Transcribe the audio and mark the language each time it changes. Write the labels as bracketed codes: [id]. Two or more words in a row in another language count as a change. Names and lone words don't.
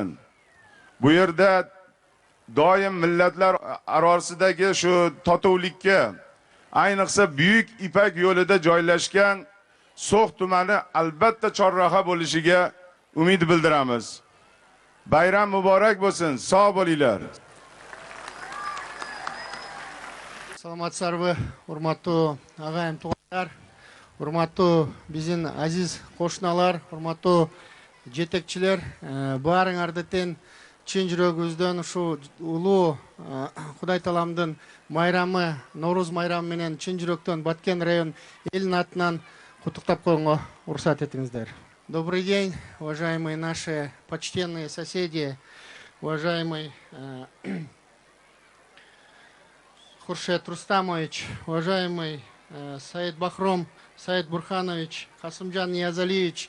[uz] Bu yerda doim millatlar orasidagi shu totuvlikka, ayniqsa Buyuk Ipak yo'lida joylashgan So'x tumani albatta chorraha bo'lishiga umid bildiramiz. Bayram muborak bo'lsin. Sog' bo'linglar. [ky] Саламатсыздарбы, урматтуу агайым туугандар, урматтуу биздин азиз кошуналар, урматтуу жетекчилер, баарыңарды тең чын жүрөгүбүздөн ушу улуу Кудай Тааламдын майрамы, Нооруз майрамы менен чын жүрөктөн Баткен район элинин атынан куттуктап коюнга уруксат этиңиздер. [ru] Добрый день, уважаемые наши почтенные соседи, уважаемый Хуршет Рустамович, уважаемый Саид Бахром, Саид Бурханович, Хасымджан Ниязалиевич.